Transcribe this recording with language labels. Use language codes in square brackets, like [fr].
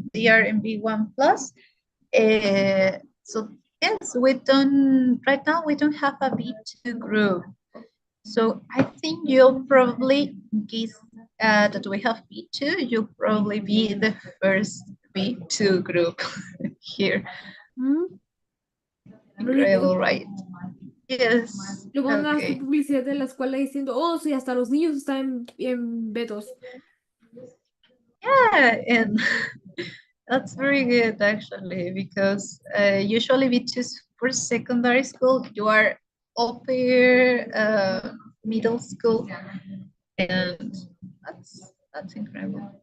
[en] They are in B1 plus. So yes, right now we don't have a B2 group. So I think you'll probably guess that we have B2. You'll probably be the first B2 group here. Incredible, right? Yes. [es] Luego van a hacer publicidad de la escuela diciendo, oh, sí, hasta los niños están en B2. [en] Yeah, and that's very good actually, because usually B2 for secondary school, you are upper middle school, and that's incredible.